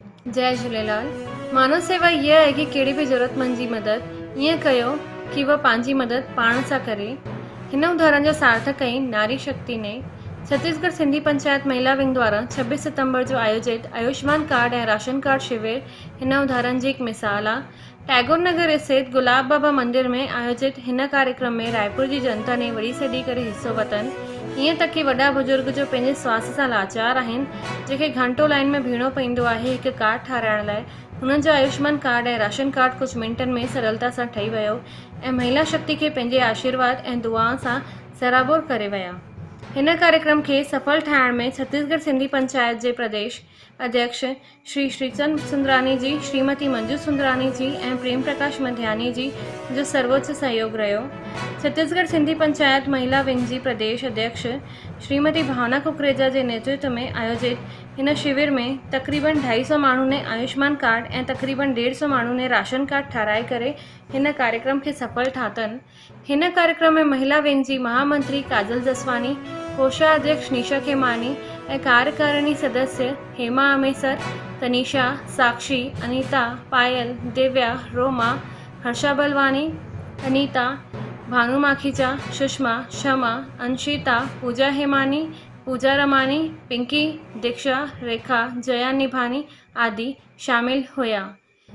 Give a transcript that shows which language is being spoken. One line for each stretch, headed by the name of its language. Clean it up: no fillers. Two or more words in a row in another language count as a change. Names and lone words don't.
Sindhi: जय झूलेलाल। मानव सेवा इहा आहे कि कहिड़ी बि ज़रूरतमंद जी मदद ईअं कयो कि वह पंहिंजी मदद पाण सां करे। हिन उदाहरण जो सार्थक कई नारी शक्ति ने। छत्तीसगढ़ सिंधी पंचायत महिला विंग द्वारा 26 सितंबर जो आयोजित आयुष्मान कार्ड ऐं राशन कार्ड शिविर हिन उदाहरण जी हिकु मिसाल आहे। टैगोर नगर स्थित गुलाब बाबा मंदिर में आयोजित हिन कार्यक्रम में रायपुर जी जनता ने वड़ी सॾी करे हिस्सो वरितनि। ईअं त कि वॾा बुजुर्ग जो पंहिंजे स्वास्थ्य सां लाचार आहिनि, जंहिंखे घंटो लाइन में बीहणो पवंदो आहे हिकु कार्ड ठाराइण लाइ। हुननि जो आयुष्मान कार्ड ऐं राशन कार्ड कुझु मिंटनि में सरलता सां ठही वियो ऐं महिला शक्ति खे पंहिंजे आशीर्वाद ऐं दुआउनि सां सराबोर करे विया। हिन कार्यक्रम खे सफल ठाहिण में छत्तीसगढ़ सिंधी पंचायत जे प्रदेश अध्यक्ष श्री श्रीचंद सुंदरानी जी, श्रीमती मंजू सुंदरानी जी ऐं प्रेम प्रकाश मध्यानी जी जो सर्वोच्च सहयोग रहियो। छत्तीसगढ़ सिंधी पंचायत महिला विंग जी प्रदेश अध्यक्ष श्रीमती भावना कुकरेजा जे नेतृत्व में आयोजित हिन शिविर में तकरीबन 250 माण्हुनि ने आयुष्मान कार्ड ऐं तकरीबन 150 माण्हुनि ने राशन कार्ड ठाराए करे हिन कार्यक्रम खे सफल ठातनि। हिन कार्यक्रम में महिला विंग जी महामंत्री काजल जसवानी, कोषाध्यक्ष निशा खेमानी ऐं कार्यकारिणी सदस्य हेमा अमेसर, तनीषा, साक्षी, अनीता, पायल, दिव्या, रोमा, हर्षा बलवानी, अनीता, भानु माखीजा, सुषमा, शमा, अंशिता, पूजा हेमानी, पूजा रमानी, पिंकी, दीक्षा, रेखा, जया निभानी आदि
Hindi: शामिल हुआ।